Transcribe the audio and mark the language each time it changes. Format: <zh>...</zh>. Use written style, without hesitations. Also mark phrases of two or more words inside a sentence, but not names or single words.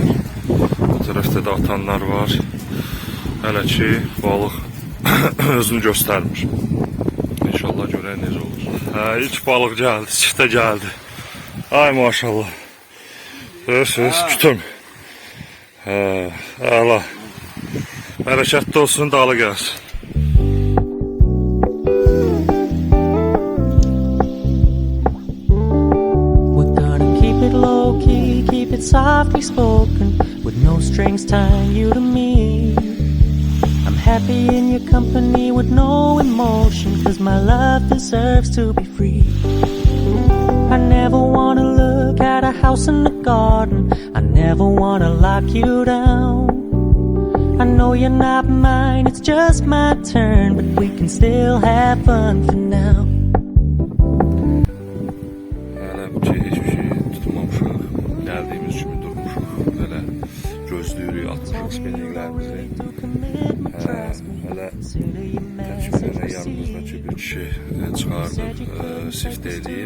<az>Bu tərəfdə də atanlar var. Hələ ki, balıq özünü göstərmir. İnşallah görək necə olur. İlk balıq gəldi, çiftə gəldi. Ay maşallah. Görürsünüz, kütüm. Əla. Bərəkətli olsun, dalı gəlsin.</az> <en>Keep it softly spoken, with no strings tying you to me. I'm happy in your company with no emotion, cause my love deserves to be free. I never wanna look at a house in the garden, I never wanna lock you down. I know you're not mine, it's just my turn, but we can still have fun for now.</en> <az>Gözlüyürük, atmışıq spininglərimizi. Hələ təkmənə yanımızdakı bir kişi çıxardıb, sift edib.</az>